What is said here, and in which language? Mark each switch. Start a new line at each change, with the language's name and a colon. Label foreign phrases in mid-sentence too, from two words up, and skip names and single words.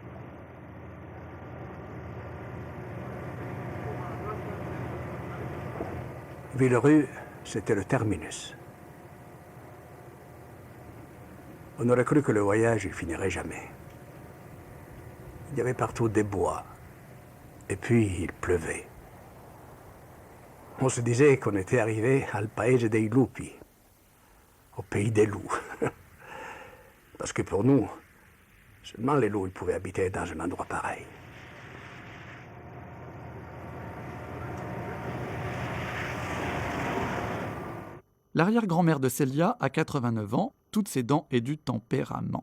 French: Villerue, c'était le terminus. On aurait cru que le voyage ne finirait jamais. Il y avait partout des bois. Et puis, il pleuvait. On se disait qu'on était arrivé
Italian: al paese dei lupi,
French: au pays des loups. Parce que pour nous, seulement les loups pouvaient habiter dans un endroit pareil. L'arrière-grand-mère de Célia a 89 ans, toutes ses dents et du tempérament.